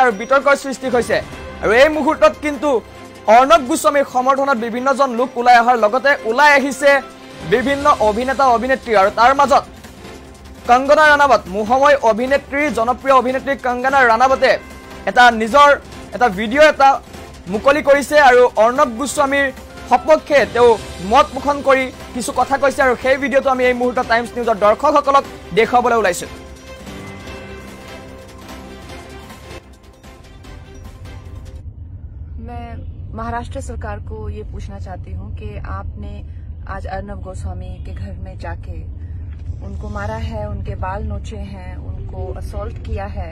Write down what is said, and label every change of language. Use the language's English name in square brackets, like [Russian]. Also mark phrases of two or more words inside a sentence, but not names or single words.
[Assamese] আৰু বিতৰ্কৰ সৃষ্টি হৈছে আৰু এই মুহূৰ্তত কিন্তু অৰ্ণৱ গোস্বামীৰ সমৰ্থনত বিভিন্নজন লোক ওলাই অহাৰ লগতে ওলাই আহিছে বিভিন্ন অভিনেতা অভিনেত্ৰী আৰু তাৰ মাজত কংগনা ৰাণাৱত মুহময় অভিনেত্ৰী জনপ্ৰিয় অভিনেত্ৰী কংগনা ৰাণাৱতে এটা নিজৰ এটা ভিডিঅ' এটা মুকলি কৰিছে আৰু অৰ্ণৱ গোস্বামীৰ সপক্ষে তেওঁ মত পোষণ কৰি কিছু কথা কৈছে আৰু সেই ভিডিঅ'টো আমি এই মুহূৰ্তত টাইমছ নিউজৰ দৰ্শকসকলক দেখুৱাবলৈ ওলাইছোঁ [Hindi] महाराष्ट्र सरकार को ये पूछना चाहती हूँ कि आपने आज अर्नब गोस्वामी के घर में जाके उनको मारा है, उनके बाल नोचे हैं, उनको असॉल्ट किया है।